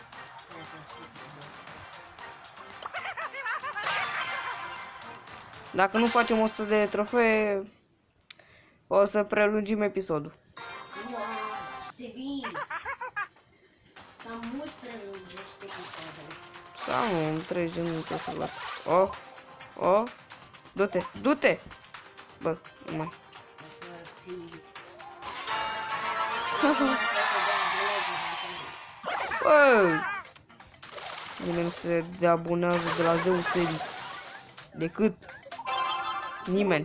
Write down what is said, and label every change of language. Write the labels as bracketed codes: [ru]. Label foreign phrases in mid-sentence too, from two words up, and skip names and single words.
[ro] Dacă nu facem 100 de trofee, o să prelungim episodul. Cam mult prelungește episodul. Sau 30 de minute să las. Oh, du-te, du-te! Bă, nu mai. Bă! Nimeni nu se deabonează de la Zeu serii. Decât nimeni.